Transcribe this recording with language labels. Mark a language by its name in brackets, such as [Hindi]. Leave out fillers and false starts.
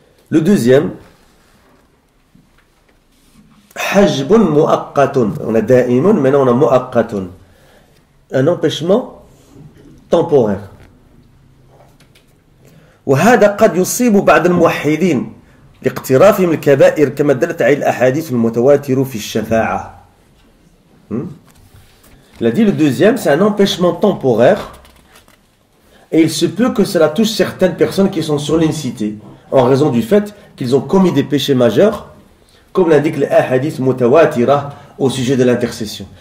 [French] Le deuxième, hajbun mu'aqqatun. On a da'imun, maintenant on a mu'aqqatun. Un empêchement temporaire. [Arabic] وهذا قد يصيب بعض الموحدين لاقترافهم الكبائر كما دلت عليه الأحاديث المتواترة في الشفاعة. [French] Il a dit le deuxième, c'est un empêchement temporaire et il se peut que cela touche certaines personnes qui sont sur l'unicité en raison du fait qu'ils ont commis des péchés majeurs, comme l'indiquent les hadiths mutawatira au sujet de l'intercession.